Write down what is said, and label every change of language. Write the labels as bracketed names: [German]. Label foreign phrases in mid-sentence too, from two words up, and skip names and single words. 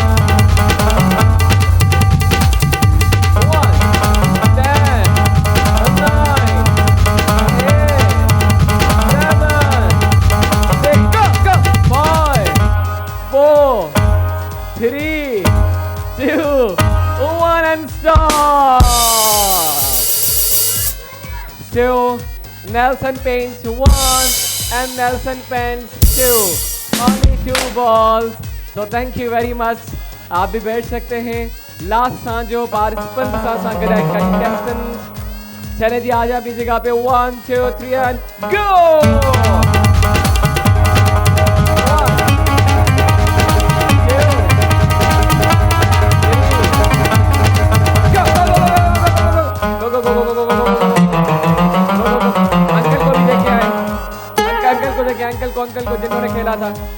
[English] 1 10 9 8 7 6 go 5 4 3 2 1 and stop। Still Nelson paints 1 and Nelson paints 2, only 2 balls। So thank you very much। [Urdu] آپ بھی بیٹھ سکتے ہیں. [Sindhi] लास्ट सांझ जो पार्टिसिपेंट सां गॾु कंटेस्टेंट। [Urdu] چلے جی آ جا اپنی جگہ پے. 1 2 3 [English] and go। [Urdu] 1 2 انکل کو جنہوں نے کھیلا تھا.